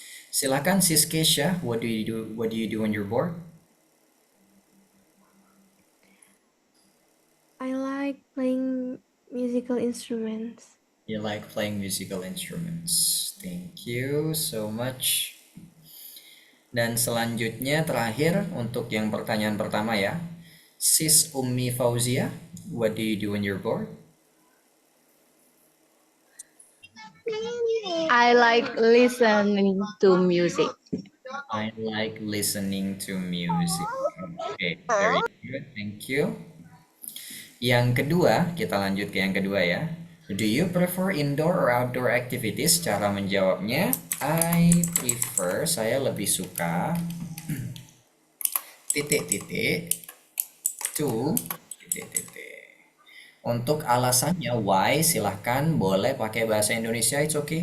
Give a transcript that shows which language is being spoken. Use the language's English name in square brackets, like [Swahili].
[Indonesian] Silakan [English] Sis Kesha, what do you do? What do you do when you're bored? I like playing musical instruments. You like playing musical instruments. Thank you so much. [Indonesian] Dan selanjutnya terakhir untuk yang pertanyaan pertama ya. [English] Sis Ummi Fauzia, what do you do when you're bored? I like listening to music. I like listening to music. Okay, very good. Thank you. [Indonesian] Yang kedua, kita lanjut ke yang kedua ya. [English] Do you prefer indoor or outdoor activities? [Indonesian] Cara menjawabnya, [English] I prefer, [Indonesian] saya lebih suka titik-titik to titik-titik. Untuk alasannya why, silahkan boleh pakai bahasa Indonesia, [English] it's okay.